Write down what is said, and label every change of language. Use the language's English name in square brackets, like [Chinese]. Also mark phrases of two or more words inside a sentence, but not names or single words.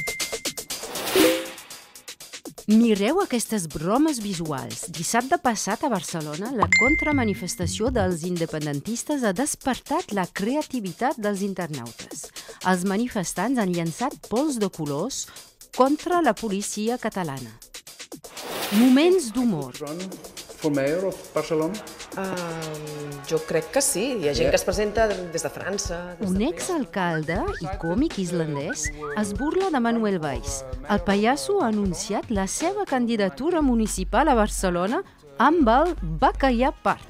[Catalan] Mireu aquestes bromes visuals. Dissabte passat a Barcelona, la contramanifestació dels independentistes ha despertat la creativitat dels internautes. Els manifestants han llançat pols de colors contra la policia catalana. Moments d'humor. [English] For mayor of Barcelona? [Catalan] Jo crec que sí. Hi ha gent que es presenta des de França. Un exalcalde i còmic islandès es burla de Manuel Valls. El pallasso ha anunciat la seva candidatura municipal a Barcelona amb el Bacallà Park.